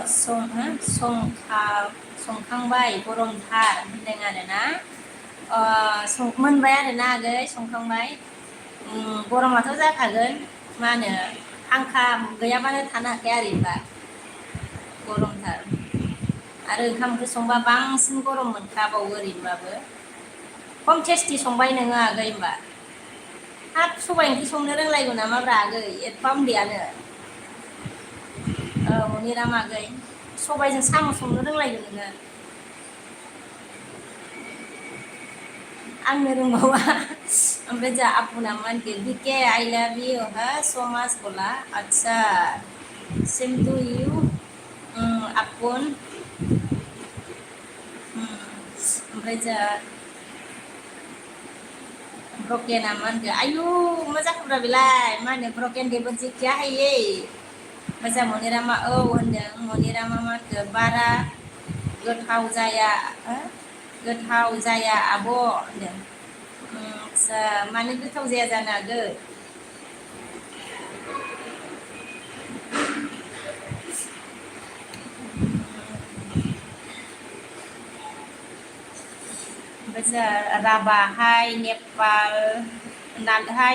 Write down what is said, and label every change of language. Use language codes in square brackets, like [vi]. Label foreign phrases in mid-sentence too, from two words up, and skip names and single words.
[brx] संखांबाय गरमथार होनदों आरोना मोनबाय आरोना आगै संखांबाय गरमाथ' जाखागोन मा होनो फांखा गैयाबानो थानो हाखाया आरो होनबा गरमथार आरो ओंखाम ओंख्रि संबा बांसिन गरम मोनखाबावो ओरैनोबाबो खम टेस्टि संबाय नोङो आगै होनबा हाब सबाइ ओंख्रि संनो रोंलायगौ नामाब्रा आगै एफा उन्दैयानो मनिराम आगै सबाइजों साम' संनो रोंलायगौ नोङो आंनो रोंबावा ओमफ्राय जा आपुना मा होनगोन बिके [en] I love you ha so much [brx] बोला अच्छा [en] same to you [brx] आपुन ओमफ्राय जा ब्रकेना मा होनगोन आयु मा जाखोब्रा बेलाय मा होनो ब्रकेन देबो जि [hi] क्या है ये [brx] मोजां मनिरामा औ होनदों मनिरामा मा होनगोन बारा गोथाव जाया आब' होनदों आदसा मानो गोथाव जाया जानो हागौ ओमफ्राय जा राभा हाय नेपाल हाय